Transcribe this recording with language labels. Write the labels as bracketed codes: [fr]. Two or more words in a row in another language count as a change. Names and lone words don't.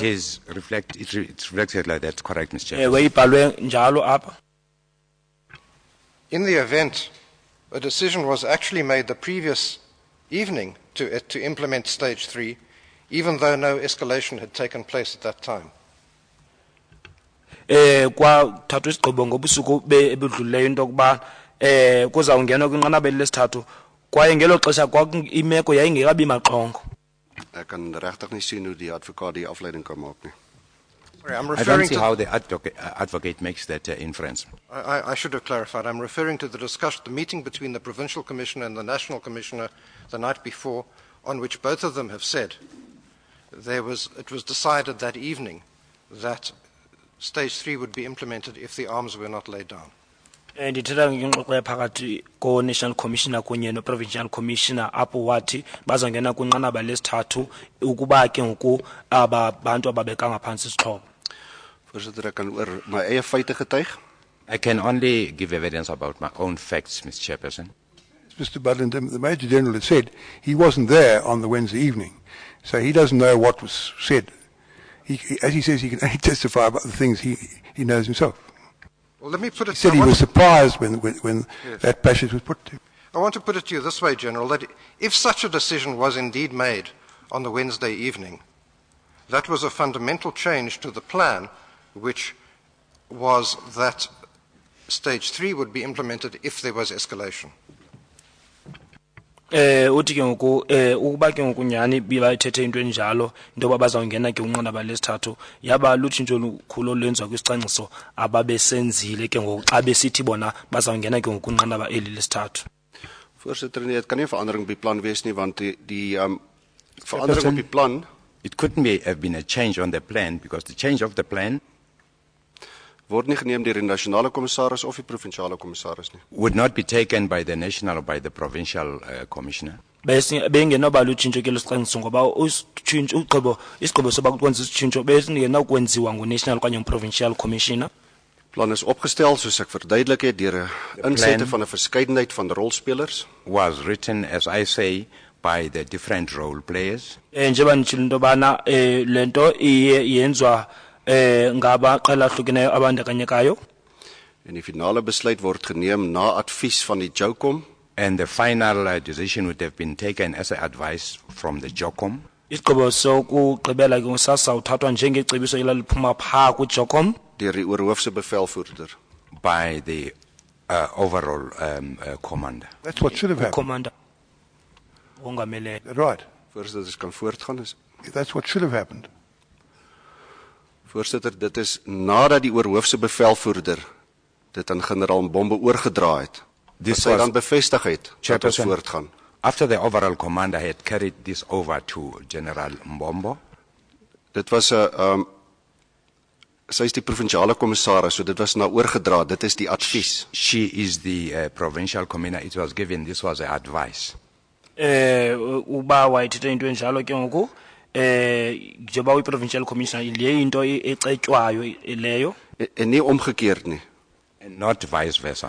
[en] It's reflected like that, correct, Mr. Chairman. [xh] Ibhalwe njalo apha. [en] In the event a decision was actually made the previous evening to implement stage 3, even though no escalation had taken place at that time. [xh] Kwathathwa isigqibo ngobusuku ebudlulileyo into yokuba kuzawungenwa kwinqanaba lesithathu kwaye ngelo xesha imeko yayingekabi maxongo. [af] Ek kan regtig nie sien hoe die advokaat die afleiding kan maak nie. [en] Sorry, I'm I referring don't see to how the advocate makes that inference. I should have clarified. I'm referring to the meeting between the Provincial Commissioner and the National Commissioner the night before, on which both of them have said it was decided that evening that stage 3 would be implemented if the arms were not laid down. [xh] Ndithetha ngengxoxo phakathi ko- [en] National Commissioner [xh] kunye no- [en] Provincial Commissioner [xh] apho wathi bazongena kwinqanaba lesithathu ukuba ke ngoku aba bantu ababeka ngaphantsi isixhobo. [af] Voorsitter, ek kan oor my eie feite getuig. [en] I can only give evidence about my own facts, Mr. Chairperson. Mr. Budlin, the Major General had said he wasn't there on the Wednesday evening, so he doesn't know what was said. As he says, he can only testify about the things he knows himself. Well, let me put it. He said he was surprised when yes, that passage was put to him. I want to put it to you this way, General, that if such a decision was indeed made on the Wednesday evening, that was a fundamental change to the plan, which was that stage 3 would be implemented if there was escalation. [xh] Uthi ke ngoku ukuba ke ngoku nyani biba ithethe into enjalo into babazawungena ke unqanaba lesithathu yaba lutshintsho lukhulu olwenziwa kwisicwangciso ababesenzile ke ngoku xa besithi bona bazawungena ke ngoku unqanaba eli lesithathu. [af] Voorsitter, nee, dit kan nie 'n verandering op die plan wees nie, want die verandering op die plan, [en] it couldn't have been a change on the plan, because the change of the plan [af] word nie geneem deur die nasionale kommissaris of die provinsiale kommissaris nie. [en] Would not be taken by the national or by the provincial commissioner. [xh] Bengenoba lutshintsho ke lesicwangciso ngoba isigqibo soba kwenza isitshintsho besingenawukwenziwa ngu-national okanye [en] provincial commissioner. [af] Plan is opgestel, soos ek verduidelik het, deur 'n insette van 'n verskeidenheid van rolspelers. [en] Was written, as I say, by the different role players. [xh] Njengoba nditshilo into yobana le nto yenzwa ngabaqela ahlukeneyo abandakanyekayo. [af] En die finale besluit word geneem na advies van die JOCOM. [en] And the final decision would have been taken as an advice from the JOCOM. [xh] Isigqibo sokugqibela ke sasa uthathwa njengecebiso elaliphuma phaa kwi-JOCOM. [af] Deur die oorhoofse bevelvoerder. [en] By the overall commander. That's what should have happened. Commander. Ongamele. Right. [af] Voorsitter, kan voortgaan. [en] That's what should have happened. [af] Voorsitter, dit is nadat die oorhoofse bevelvoerder dit aan generaal Mbombo oorgedra het. Dis hy dan bevestig het dat ons voortgaan. [en] After the overall commander had carried this over to General Mbombo. [af] Dit was 'n sy is die provinsiale kommissaris, so dit was na oorgedra. Dit is die advies. [en] She is the provincial commissioner. It was given. This was the advice. [xh] Uba wayithethe into enjalo ke ngoku njengoba uyi- [en] provincial commissioner [xh] le into ecetywayo leyo. [af] En nie omgekeerd nie. [en] And not vice versa.